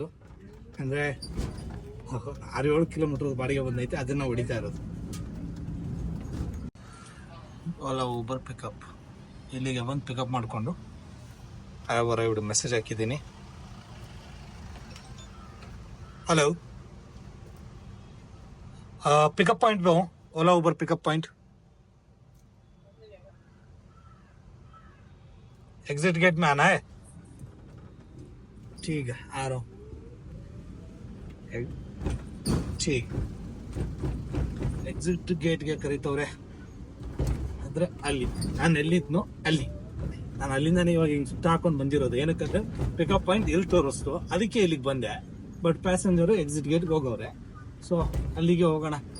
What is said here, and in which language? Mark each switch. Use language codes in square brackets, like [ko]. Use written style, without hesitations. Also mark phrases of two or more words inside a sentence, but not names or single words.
[kn] ಅಂದರೆ 6-7 ಕಿಲೋಮೀಟರ್ ಬಾಡಿಗೆ ಬಂದೈತೆ, ಅದನ್ನು ಹೊಡಿತಾ ಇರೋದು. ಓಲಾ ಊಬರ್ ಪಿಕಪ್ ಇಲ್ಲಿಗೆ ಬಂದು ಪಿಕಪ್ ಮಾಡಿಕೊಂಡು [en] arrived message [kn] ಹಾಕಿದ್ದೀನಿ. ಹಲೋ, [en] pickup point [hi] पे हूँ, ओला उबर [en] pickup point. exit gate [hi] में आना है. ठीक है, आ रहा हूँ. ठीक, [en] exit gatege [kn] ಕರೀತವ್ರೆ. ಅಂದರೆ ನಾನು ಎಲ್ಲಿದ್ನೋ ನಾನು ಅಲ್ಲಿಂದಾನೆ ಇವಾಗ ಹಿಂಗೆ ಸುತ್ತ ಹಾಕೊಂಡು ಬಂದಿರೋದು. ಏನಕ್ಕಂದ್ರೆ [en] pickup point [kn] ಎಲ್ಲಿ ತೋರಿಸ್ತು, ಅದಕ್ಕೆ ಇಲ್ಲಿಗೆ ಬಂದೆ. [en] but passengeru exit gatege [kn] ಹೋಗವ್ರೆ. ಸೊ ಅಲ್ಲಿಗೆ ಹೋಗೋಣ.